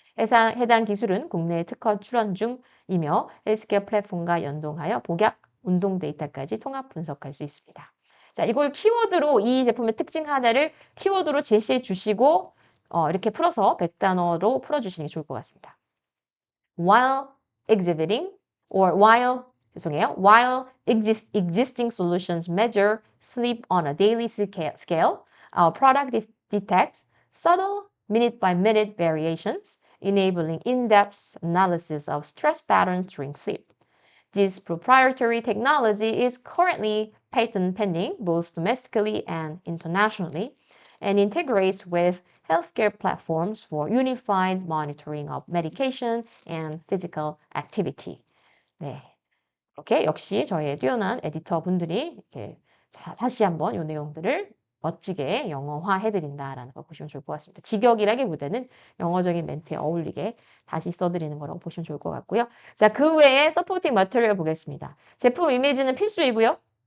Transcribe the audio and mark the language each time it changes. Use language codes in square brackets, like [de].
[ko] 해당 기술은 국내 특허 출원 중이며 헬스케어 플랫폼과 연동하여 복약, 운동 데이터까지 통합 분석할 수 있습니다. 자, 이걸 키워드로 이 제품의 특징 하나를 키워드로 제시해 주시고 이렇게 풀어서 100단어로 풀어주시는 게 좋을 것 같습니다. [en] While exhibiting or while existing solutions measure sleep on a daily scale, our product detects subtle minute-by-minute variations, enabling in-depth analysis of stress patterns during sleep. This proprietary technology is currently patent pending both domestically and internationally, and integrates with healthcare platforms for unified monitoring of medication and physical activity. [ko] 네. 이렇게 역시 저희의 뛰어난 에디터 분들이 이렇게 다시 한번 이 내용들을 멋지게 영어화 해드린다라는 거 보시면 좋을 것 같습니다. 직역이라기보다는 영어적인 멘트에 어울리게 다시 써드리는 거라고 보시면 좋을 것 같고요. 자, 그 외에 서포팅 머티리얼 보겠습니다. 제품 이미지는 필수이고요.